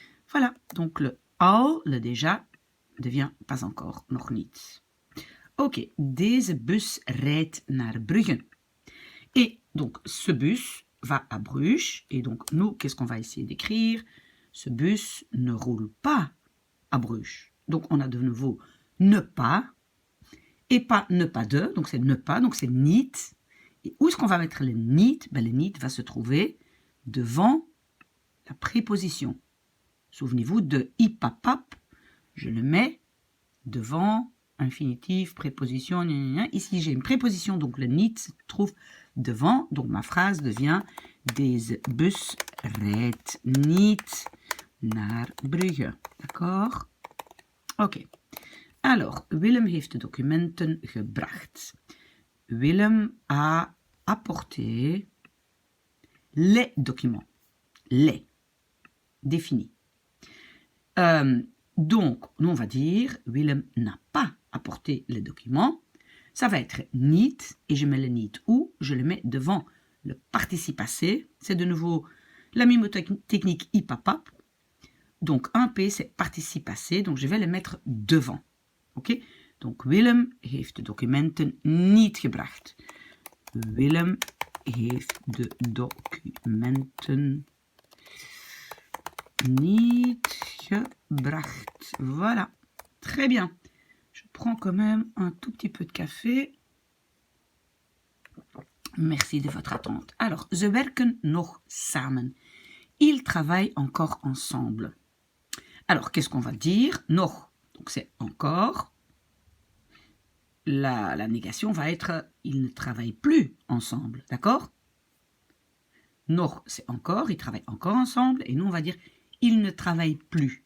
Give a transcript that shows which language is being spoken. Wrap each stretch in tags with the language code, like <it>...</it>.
<fr>Voilà, donc le al, le déjà, devient pas encore,</fr> <nl>nog niet. Ok, deze bus rijdt naar Brugge.</nl> <fr>Et donc, ce bus va à Bruges. Et donc, nous, qu'est-ce qu'on va essayer d'écrire? Ce bus ne roule pas à Bruges. Donc, on a de nouveau ne pas. Et pas ne pas de. Donc, c'est ne pas. Donc, c'est niet. Et où est-ce qu'on va mettre le niet? Ben, le niet va se trouver devant la préposition. Souvenez-vous de ipapap. Je le mets devant infinitif, préposition, gna gna gna. Ici j'ai une préposition, donc le niet se trouve devant, donc ma phrase devient</fr> <nl>Deze bus rijdt niet naar Brugge.</nl> <fr>D'accord? Ok.</fr> <nl>Alors, Willem heeft de documenten gebracht.</nl> <fr>Willem a apporté les documents. Les. Défini. Donc, nous on va dire Willem n'a pas apporté les documents. Ça va être niet et je mets le niet où? Je le mets devant le participe passé. C'est de nouveau la mnémotechnique ipapap. Donc, un P c'est participe passé, donc je vais le mettre devant. Ok?</fr> <nl>Donc, Willem heeft de documenten niet gebracht. Willem heeft de documenten niet gebracht.</nl> <fr>Voilà. Très bien. Je prends quand même un tout petit peu de café. Merci de votre attente.</fr> <nl>Alors, ze werken nog samen.</nl> <fr>Ils travaillent encore ensemble. Alors, qu'est-ce qu'on va dire? Nog. Donc, c'est encore. La négation va être ils ne travaillent plus ensemble. D'accord? Nog, c'est encore. Ils travaillent encore ensemble. Et nous, on va dire ils ne travaillent plus.</fr>